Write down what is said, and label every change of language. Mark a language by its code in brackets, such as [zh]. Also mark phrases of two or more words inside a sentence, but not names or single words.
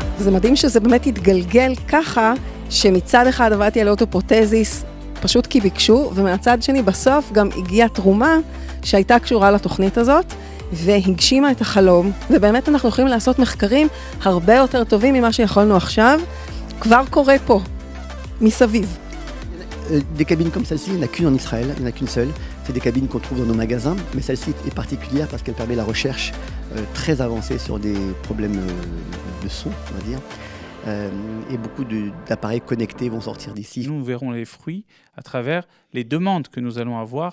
[he] זה מדהים שזה באמת התגלגל ככה, שמצד אחד עבדתי על אוטופרוטזיס, פשוט כי ביקשו, ומהצד שני בסוף גם הגיעה תרומה שהייתה קשורה לתוכנית הזאת, והגשימה את החלום, ובאמת אנחנו יכולים לעשות מחקרים הרבה יותר טובים ממה שיכולנו עכשיו, כבר קורה פה, מסביב. [fr] Des cabines comme celle-ci, il n'y en a qu'une en Israël, il n'y en a qu'une seule. C'est des cabines qu'on trouve dans nos magasins, mais celle-ci est particulière parce qu'elle permet la recherche très avancée sur des problèmes de son, on va dire. Et beaucoup d'appareils connectés vont sortir d'ici. Nous verrons les fruits à travers les demandes que nous allons avoir.